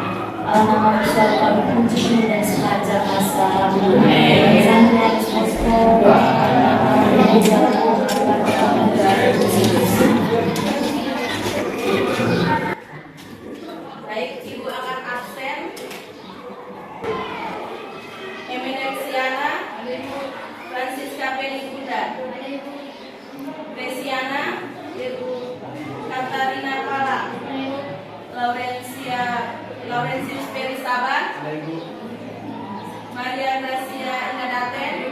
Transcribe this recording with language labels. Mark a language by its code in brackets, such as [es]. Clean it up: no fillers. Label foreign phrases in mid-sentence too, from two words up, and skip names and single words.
[id] Nama besar kami puji dan sepanjang masa. Sampai Baik, Ibu akan absen. Eminexiana, Francisca Penigunda, Gresiana, Katarina Pala, Laurentius Perisabat, Maria Gracia Ingadaten,